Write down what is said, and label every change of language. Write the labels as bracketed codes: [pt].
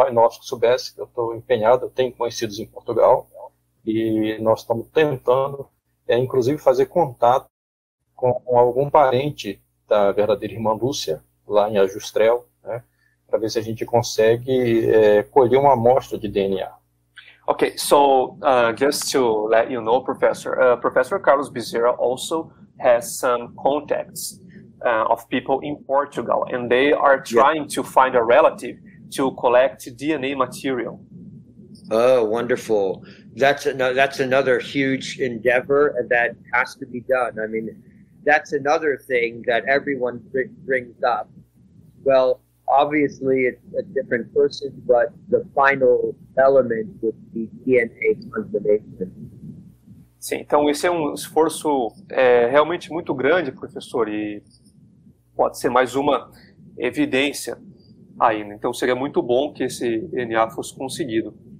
[pt] Chojnowski soubesse que eu estou empenhado, eu tenho conhecidos em Portugal e nós estamos tentando, inclusive, fazer contato com algum parente da verdadeira irmã Lúcia, lá em Ajustrel, né, para ver se a gente consegue colher uma amostra de DNA. [en] Okay, so just to let you know, Professor, Professor Carlos Bezerra also has some contacts of people in Portugal, and they are trying to find a relative to collect DNA material. Oh, wonderful. That's another huge endeavor that has to be done. I mean, that's another thing that everyone brings up. Well, obviously it's a different person, but the final element would be DNA confirmation. [pt] Sim, então esse é um esforço realmente muito grande, professor, e pode ser mais uma evidência ainda. Então seria muito bom que esse DNA fosse conseguido.